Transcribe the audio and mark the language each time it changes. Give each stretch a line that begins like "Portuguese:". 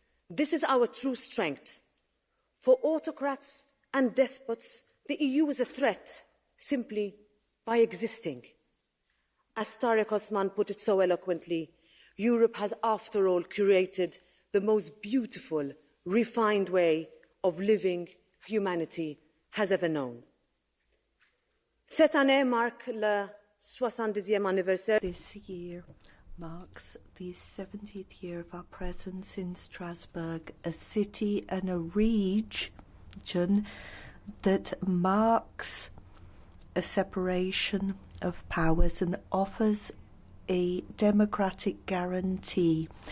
English: This is our true strength. For autocrats and despots, the EU is a threat simply by existing. As Tarek Osman put it so eloquently, Europe has, after all, curated the most beautiful, refined way of living humanity has ever known.
French: Cette année marque le 70e anniversaire.
English: This year marks the 70th year of our presence in Strasbourg, a city and a region that marks a separation of powers and offers a democratic guarantee.